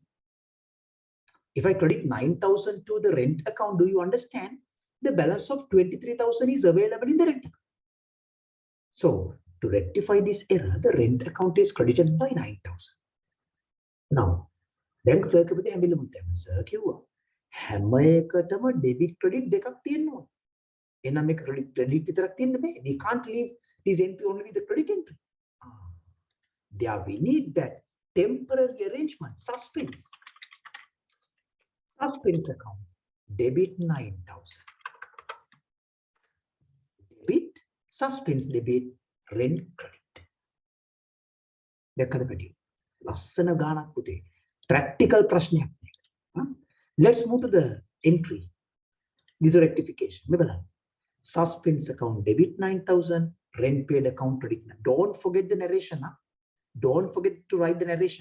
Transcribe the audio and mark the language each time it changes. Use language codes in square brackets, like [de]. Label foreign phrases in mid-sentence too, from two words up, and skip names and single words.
[en] If I credit 9,000 to the rent account, do you understand? The balance of 23,000 is available in the rent account. So to rectify this error, the rent account is credited by 9,000. Now, then sir [si] කිව්වා හැම එකටම [en] debit credit [si] දෙකක් තියෙනවා. එහෙනම් මේ credit විතරක් තියෙන්න බෑ. [en] We can't leave this entry only with the credit entry. There we need that temporary arrangement, suspense. Suspense account, debit 9,000. Debit, suspense debit, rent credit. [si] දැක්කද පැටියෝ? ලස්සන ගානක් පුතේ. Practical ප්‍රශ්නයක් මේක. [en] Let's move to the entry. This is rectification. [si] මේ බලන්න. [en] Suspense account debit 9,000, rent paid account credit. Don't forget the narration. Don't forget to write the narration.